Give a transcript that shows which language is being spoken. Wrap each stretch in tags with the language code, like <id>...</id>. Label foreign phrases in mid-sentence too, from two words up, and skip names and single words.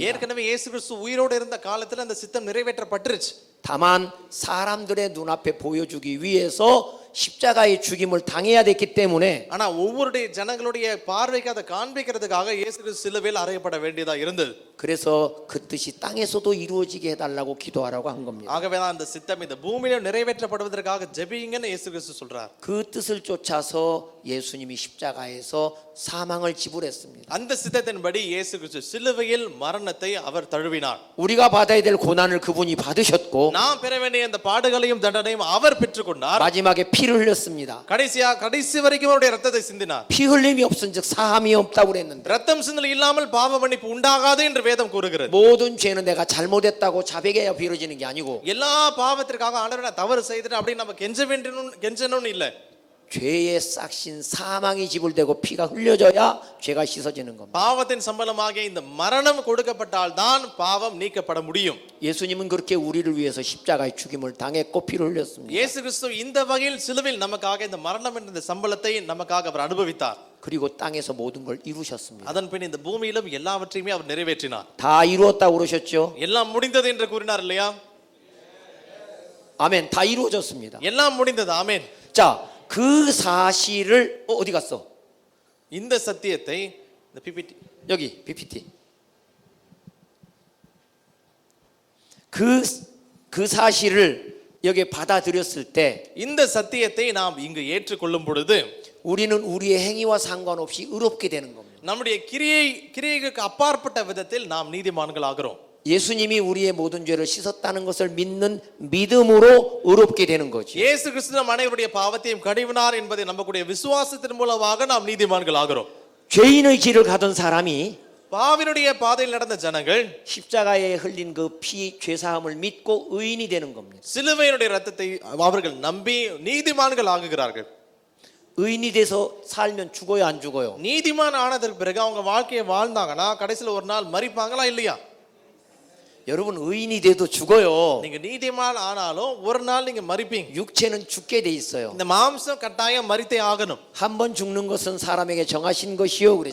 <ta>ஏற்கனவே இயேசு கிறிஸ்து உயிரோடு இருந்த காலத்துல அந்த சித்தம் நிறைவேற்றப்பட்டுருச்சு.</ta> <ko>다만 사람들의 눈앞에 보여주기 위해서 십자가의 죽임을 당해야 됐기 때문에</ko> <ta>ஆனா ஒவ்வொருடைய ஜனங்களுடைய பார்வைக்கு அதை காண்பிக்கிறதுக்காக இயேசு கிறிஸ்து சிலுவையில் அறையப்பட வேண்டியதா இருந்தது.</ta> <ko>그래서 그 뜻이 땅에서도 이루어지게 해달라고 기도하라고 한 겁니다.</ko> <ta>ஆகவேதான் அந்த சித்தம் இந்த பூமியில நிறைவேற்றப்படுவதற்காக ஜெபிங்கன்னு இயேசு கிறிஸ்து சொல்றார்.</ta> <ko>그 뜻을 쫓아서 예수님이 십자가에서 사망을 지불했습니다.</ko> <ta>அந்த சித்தத்தின்படி இயேசு கிறிஸ்து சிலுவையில் மரணத்தை அவர் தழுவினார்.</ta> <ko>우리가 받아야 될 고난을 그분이 받으셨고</ko> <ta>நாம் பெற வேண்டிய அந்த பாடுகளையும் தண்டனையும் அவர் பெற்றுக்கொண்டார்.</ta> <ko>마지막에 피를 흘렸습니다.</ko> <ta>கடைசி வரைக்கும் அவருடைய ரத்தத்தை சிந்தினார்.</ta> <ko>피 흘림이 없은즉 사함이 없다고 그랬는데</ko> <ta>ரத்தம் சிந்தல் இல்லாமல் பாவ மன்னிப்பு உண்டாகாது என்று வேதம் கூறுகிறது.</ta> <ko>모든 죄는 내가 잘못했다고 자백해야 비어지는 게 아니고</ko> <ta>எல்லா பாவத்திற்காக ஆண்டவரே நான் தவறு செய்துட்டேன் அப்படி நம்ம கெஞ்சணும் இல்ல.</ta> <ko>죄의 싹신 사망이 지불되고 피가 흘려져야 죄가 씻어지는 겁니다.</ko> <ta>பாவத்தின் சம்பளமாகிய இந்த மரணம் கொடுக்கப்பட்டால் தான் பாவம் நீக்கப்பட முடியும்.</ta> <ko>예수님은 그렇게 우리를 위해서 십자가의 죽임을 당했고 피를 흘렸습니다.</ko> <ta>இயேசு கிறிஸ்து இந்த வகையில் சிலுவையில் நமக்காக இந்த மரணம் என்ற இந்த சம்பளத்தை நமக்காக அவர் அனுபவித்தார்.</ta> <ko>그리고 땅에서 모든 걸 이루셨습니다.</ko> <ta>அதன் பின் இந்த பூமியிலும் எல்லாவற்றையுமே அவர் நிறைவேற்றினார்.</ta> <ko>다 이루었다고 그러셨죠?</ko> <ta>எல்லாம் முடிந்தது என்று கூறினார் இல்லையா?</ta> <ko>아멘. 다 이루어졌습니다.</ko> <ta>எல்லாம் முடிந்தது. ஆமென்.</ta> <ko>자, 그 사실을 어디 갔어?</ko> <ta>இந்த சத்தியத்தை இந்த PPT</ta> <ko>여기 PPT. 그 사실을 여기 받아들였을 때</ko> <ta>இந்த சத்தியத்தை நாம் இங்கு ஏற்றுக்கொள்ளும் பொழுது</ta> <ko>우리는 우리의 행위와 상관없이 의롭게 되는 겁니다.</ko> <ta>நம்முடைய கிரியைகளுக்கு அப்பாற்பட்ட விதத்தில் நாம் நீதிமான்கள் ஆகிறோம்.</ta> <ko>예수님이 우리의 모든 죄를 씻었다는 것을 믿는 믿음으로 의롭게 되는 거죠.</ko> <ta>இயேசு கிறிஸ்து நம் அனைவருடைய பாவத்தையும் கழுவினார் என்பதை நம்பக்கூடிய விசுவாசத்தின் மூலமாக நாம் நீதிமான்கள் ஆகிறோம்.</ta> <ko>죄인의 길을 가던 사람이</ko> <ta>பாவினுடைய பாதையில் நடந்த ஜனங்கள்</ta> <ko>십자가에 흘린 그 피 죄사함을 믿고 의인이 되는 겁니다.</ko> <ta>சிலுவையினுடைய ரத்தத்தை அவர்கள் நம்பி நீதிமான்கள் ஆகுகிறார்கள்.</ta> <ko>의인이 돼서 살면 죽어요, 안 죽어요?</ko> <ta>நீதிமான் ஆனதற்கு பிறகு அவங்க வாழ்க்கையை வாழ்ந்தாங்கன்னா கடைசியில் ஒரு நாள் மரிப்பாங்களா இல்லையா?</ta> <ko>여러분 의인이 돼도 죽어요.</ko> <ta>நீங்க நீதிமான் ஆனாலும் ஒரு நாள் நீங்க மரிப்பீங்க.</ta> <ko>육체는 죽게 돼 있어요.</ko> <ta>இந்த மாம்சம் கட்டாயம் மரித்தே ஆகணும்.</ta> <ko>한 번 죽는 것은 사람에게 정하신 것이요 그랬죠.</ko>